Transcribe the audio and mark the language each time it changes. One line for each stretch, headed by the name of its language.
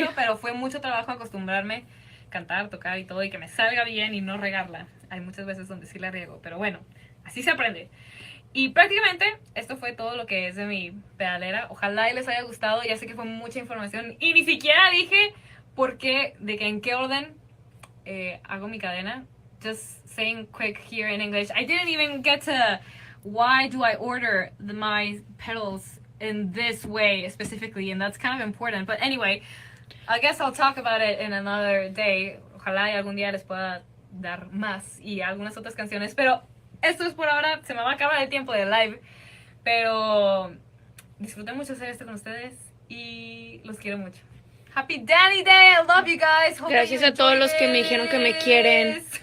Spanish: mucho, pero fue mucho trabajo acostumbrarme, cantar, tocar y todo, y que me salga bien y no regarla. Hay muchas veces donde sí la riego, pero bueno, así se aprende. Y prácticamente esto fue todo lo que es de mi pedalera. Ojalá y les haya gustado. Ya sé que fue mucha información y ni siquiera dije en qué orden hago mi cadena.
English: Just saying quick here in English. I didn't even get to why do I order my pedals in this way specifically, and that's kind of important. But anyway, I guess I'll talk about it in another day.
Spanish: Ojalá y algún día les pueda dar más y algunas otras canciones, pero esto es por ahora. Se me va a acabar el tiempo de live, pero disfruté mucho hacer esto con ustedes y los quiero mucho.
English: Happy Danny Day, I love you guys. Hope
Spanish: Gracias a todos los que me dijeron que me quieren.